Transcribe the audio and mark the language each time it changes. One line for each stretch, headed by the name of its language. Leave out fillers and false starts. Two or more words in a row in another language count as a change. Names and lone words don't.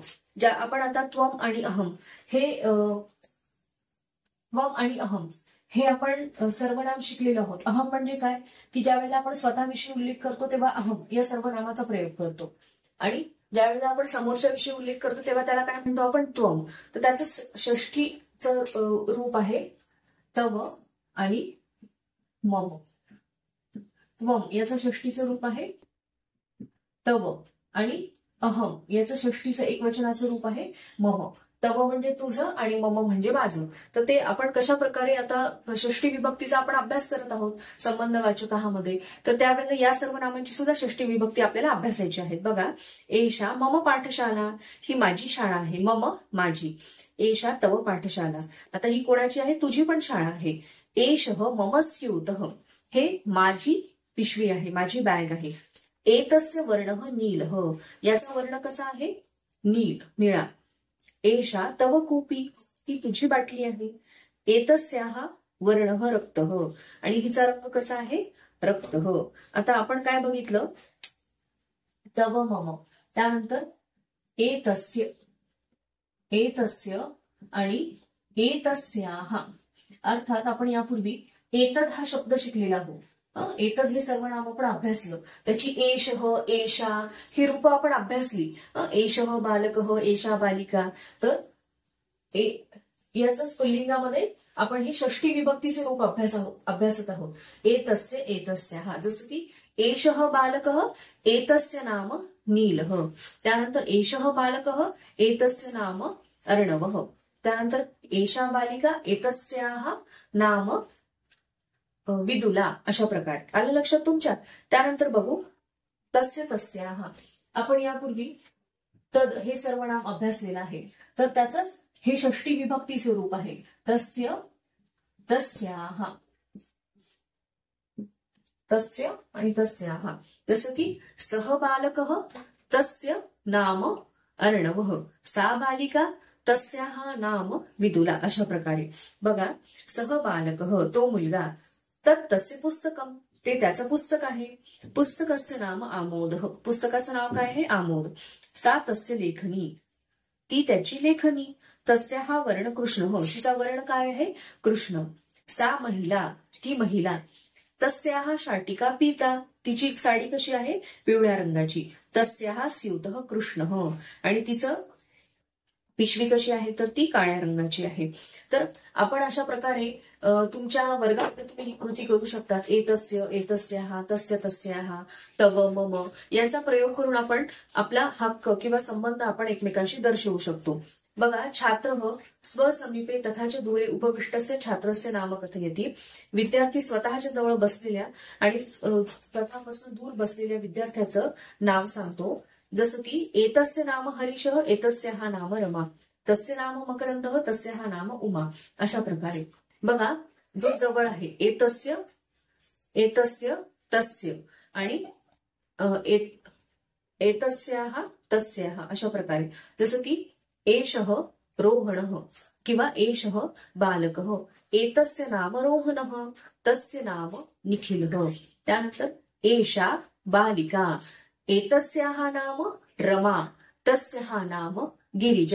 Marathi: ज्या आपण आता त्वम आणि अहम हे त्वम आणि अहम हे आपण सर्वनाम शिकलेलो आहोत. अहम म्हणजे काय की ज्या वेळेला आपण स्वतःविषयी उल्लेख करतो तेव्हा अहम या सर्वनामाचा प्रयोग करतो आणि ज्या वेळेला आपण समोरच्या विषयी उल्लेख करतो तेव्हा त्याला काय म्हणतो आपण? त्वम. तर त्याचं षष्ठीचं रूप आहे तव आणि मम. त्वम याचं षष्ठीचं रूप आहे तव आणि अहम याचं षष्टीचं एकवचनाचं रूप आहे मम. तव म्हणजे तुझं आणि मम म्हणजे माझं. तर ते आपण कशा प्रकारे आता षष्टी विभक्तीचा आपण अभ्यास करत आहोत संबंधवाचकामध्ये. तर त्यावेळेला या सर्व नामांची सुद्धा षष्टी विभक्ती आपल्याला अभ्यासायची आहेत. बघा,
Sanskrit: एषा मम पाठशाला,
Marathi: ही माझी शाळा आहे. मम माझी.
Sanskrit: एषा तव पाठशाला,
Marathi: आता ही कोणाची आहे? तुझी पण शाळा आहे.
Sanskrit: एषः मम स्यूतः,
Marathi: हे माझी पिशवी आहे, माझी बॅग आहे.
Sanskrit: एतस्य वर्णः नीलः,
Marathi: याचा वर्ण कसा आहे? नील, निळा.
Sanskrit: एषा तव कूपी,
Marathi: ही तुझी बाटली आहे.
Sanskrit: एतस्याः वर्णः रक्तः,
Marathi: आणि हिचा रंग कसा आहे? रक्तः. आता आपण काय बघितलं?
Sanskrit: तव मम, त्यानंतर एतस्य, एतस्य आणि एतस्याः.
Marathi: अर्थात आपण यापूर्वी एतद हा शब्द शिकलेला आहोत. एतद हे सर्वनाम आपण अभ्यासलं. त्याची एषः, एषा ही रूपं आपण अभ्यासली.
Sanskrit: एषः बालकः, एषा बालिका.
Marathi: तर याच पुल्लिंगामध्ये आपण ही षष्टी विभक्तीचे रूप अभ्यासत आहोत.
Sanskrit: एतस्य, एतस्याः.
Marathi: जसं की
Sanskrit: एषः बालकः, एतस्य नाम नीलः. त्यानंतर एषः बालकः, एतस्य नाम अर्णवः. त्यानंतर एषा बालिका, एतस्याः नाम विदुला.
Marathi: अशा प्रकारे आलं लक्षात तुमच्या? त्यानंतर बघू तस्य तस्याः. आपण यापूर्वी तद हे सर्वनाम अभ्यासलेलं आहे. तर त्याच हे षष्टी विभक्तीचे रूप आहे.
Sanskrit: तस्य तस्याः, तस्य आणि तस्याः.
Marathi: जसं की
Sanskrit: सः बालकः, तस्य नाम अर्णवः. सा बालिका, तस्याः नाम विदुला.
Marathi: अशा प्रकारे बघा,
Sanskrit: सः बालकः
Marathi: तो मुलगा,
Sanskrit: तत् तस्य पुस्तकम,
Marathi: ते त्याचं पुस्तक आहे.
Sanskrit: पुस्तकस्य नाम आमोद,
Marathi: पुस्तकाचं नाव काय आहे? आमोद.
Sanskrit: सा तस्य लेखनी,
Marathi: ती त्याची लेखनी.
Sanskrit: तस्य हा वर्ण कृष्ण,
Marathi: तिचा वर्ण काय आहे?
Sanskrit: कृष्ण. सा महिला,
Marathi: ती महिला.
Sanskrit: तस्याः शाटिका पीता,
Marathi: तिची साडी कशी आहे? पिवळ्या रंगाची. तस्याः स्यूतः कृष्णः, आणि तिचं पिशवी कशी आहे? तर ती काळ्या रंगाची आहे. तर आपण अशा प्रकारे तुमच्या वर्गात तुम्ही ही कृती करू शकता. एतस्य, एतस्याः, तस्य तस्याः, तव, मम यांचा प्रयोग करून आपण आपला हक्क किंवा संबंध आपण एकमेकांशी दर्शवू शकतो. बघा,
Sanskrit: छात्रः स्वसमीपे तथाच दूरे उपविष्टस्य छात्रस्य नाम कथयति.
Marathi: विद्यार्थी स्वतःच्या जवळ बसलेल्या आणि स्वतःपासून दूर बसलेल्या विद्यार्थ्याचं नाव सांगतो. जसं की
Sanskrit: एतस्य नाम हरीशः, एतस्याः नाम रमा. तस्य नाम मकरंदः, तस्याः नाम उमा.
Marathi: अशा प्रकारे बघा, जो जवळ आहे
Sanskrit: एतस्य, एतस्य, तस्य
Marathi: आणि
Sanskrit: एतस्याः, तस्याः.
Marathi: अशा प्रकारे जसं की एषः रोहणः किंवा
Sanskrit: एषः बालकः. एतस्य नाम रोहणः, तस्य नाम निखिलः. त्यानंतर एषा बालिका, एतस्याः नाम रमा, तस्याः नाम गिरिजा.